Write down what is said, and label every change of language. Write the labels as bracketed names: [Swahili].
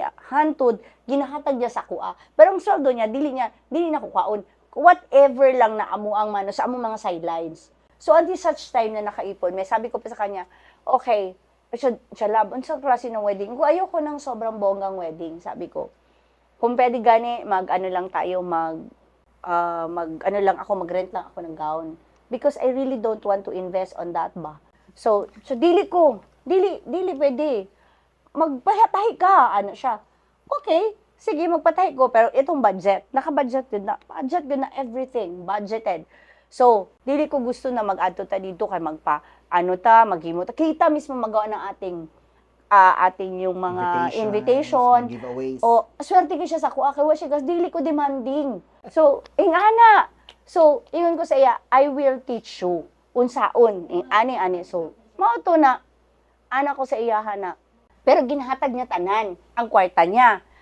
[Cebuano] Hantod, ginahatag niya sa kuha. Pero ang sweldo niya, dili na kukaon. Whatever lang na amo ang sa among mga sidelines. So, [English] until such time [Cebuano] na nakaipon, [Filipino] may sabi ko pa sa kanya, okay, siya lab, unsa klase ng wedding? Kung ayoko ng sobrang bonggang wedding, sabi ko, kung pwede gani, mag-ano lang tayo, mag-ano lang ako, mag-rent lang ako ng gown. [English] Because I really don't want to invest on that ba. [Cebuano] So dili pwede. Magpahatahi ka, ano siya. Okay, sige, magpatahi ko, pero itong budget, naka-budget din na everything, budgeted. So, dili ko gusto na mag-add to ta dito, kay maghimo ta. [Filipino] Kita mismo magawa ng ating yung mga invitation. [English] giveaways. [Cebuano] O, swerte ko siya sa kuha, kaya siya, dili ko demanding. So, ingana. So, ingon ko sa iya, [English] I will teach you. [Cebuano] Unsaon, ani. So, mao to na, anak ko sa iyahan na, pero ginahatag niya tanan, ang kwarta niya.